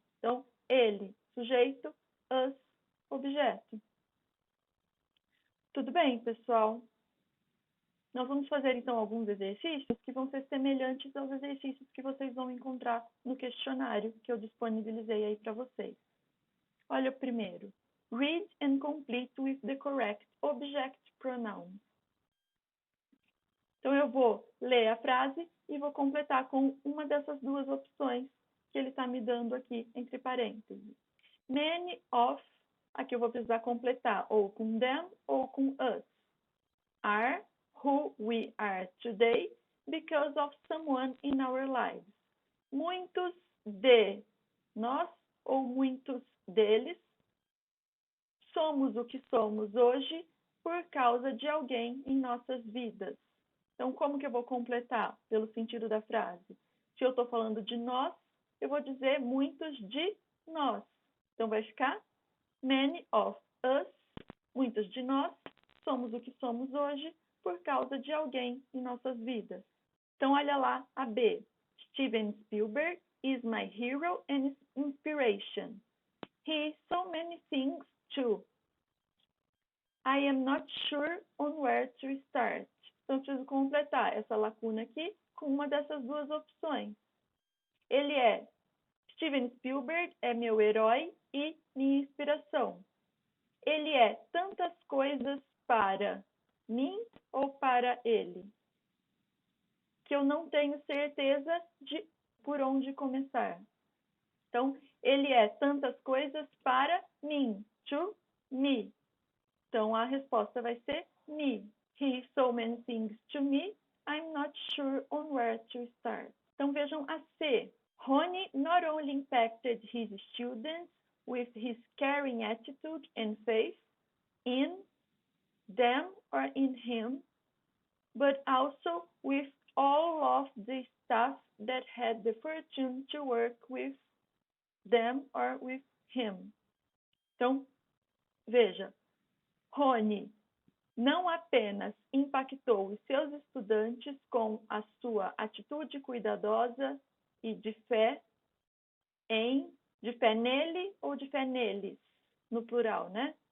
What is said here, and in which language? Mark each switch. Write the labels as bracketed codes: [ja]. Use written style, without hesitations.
[pt] Então, ele, sujeito, us, objeto. Tudo bem, pessoal? Nós vamos fazer, então, alguns exercícios que vão ser semelhantes aos exercícios que vocês vão encontrar no questionário que eu disponibilizei aí para vocês. Olha o primeiro. [en] Read and complete with the correct object pronoun. [pt] Então, eu vou ler a frase e vou completar com uma dessas duas opções que ele está me dando aqui entre parênteses. [en] Many of, [pt] aqui eu vou precisar completar ou com them ou com us. [en] Are who we are today because of someone in our lives. [pt] Muitos de nós ou muitos deles somos o que somos hoje por causa de alguém em nossas vidas. Então, como que eu vou completar pelo sentido da frase? Se eu estou falando de nós, eu vou dizer muitos de nós. Então, vai ficar [en] many of us, [pt] muitos de nós, somos o que somos hoje por causa de alguém em nossas vidas. Então, olha lá a B. [en] Steven Spielberg is my hero and inspiration. He is so many things too. I am not sure on where to start. [pt] Então, eu preciso completar essa lacuna aqui com uma dessas duas opções. Ele é Steven Spielberg, é meu herói e minha inspiração. Ele é tantas coisas para mim ou para ele, que eu não tenho certeza de por onde começar. Então, ele é tantas coisas para mim, to me. Então, a resposta vai ser me. [en] He is so many things to me, I'm not sure on where to start. [pt] Então, vejam a C. [en] Rony not only impacted his students with his caring attitude and faith in them or in him, but also with all of the staff that had the fortune to work with them or with him. [pt] Então, veja, Rony não apenas impactou os seus estudantes com a sua atitude cuidadosa e de fé nele ou de fé neles, no plural, né?